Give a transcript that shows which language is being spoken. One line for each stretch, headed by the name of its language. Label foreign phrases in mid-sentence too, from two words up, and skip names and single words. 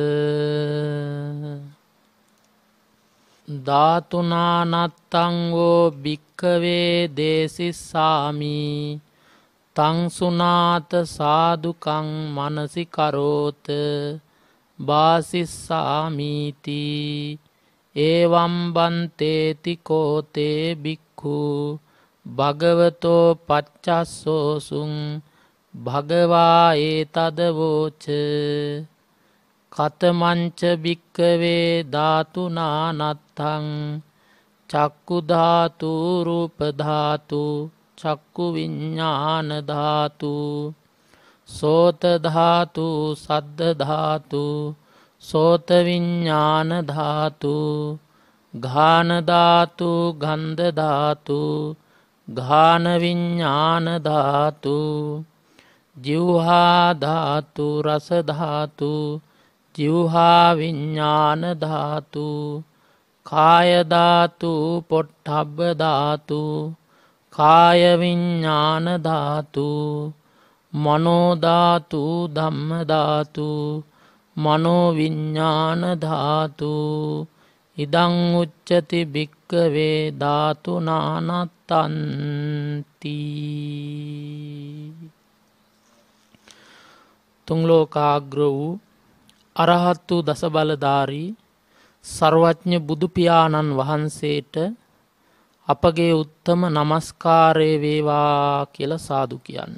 Pali: ධාතුනානත්තං වෝ භික්ඛවේ දේසිස්සාමි තං සුනාත සාදුකං මනසි කරෝත වාසිස්සාමීති ඒවම් බන්තේති කෝතේ භික්ඛු භගවතෝ පච්චස්සෝසුං භගවා ඒතදවෝච කතමංච භික්ඛවේ ධාතුනානත්තං චක්කු ධාතු රූප ධාතු චක්කු විඤ්ඤාණ ධාතු සෝත ධාතු සද්ද ධාතු සෝත විඤ්ඤාණ ධාතු ඝාන ධාතු ගන්ධ ධාතු ඝාන විඤ්ඤාණ ධාතු ජීවහා ධාතු රස ධාතු ජීවහා විඤ්ඤාණ ධාතු කාය ධාතු පොට්ටබ්බ ධාතු කාය විඤ්ඤාණ ධාතු මනෝ ධාතු ධම්ම ධාතු මනෝ විඤ්ඤාණ ධාතු ඉදං උච්චති භික්ඛවේ ධාතුනානත්තන්ති.
Sinhala: තුන් ලෝකාග්‍ර වූ අරහත් වූ දස බලධාරී සර්වඥ බුදු පියාණන් වහන්සේට අපගේ උත්තම නමස්කාරය වේවා කියලා සාදු කියන්න.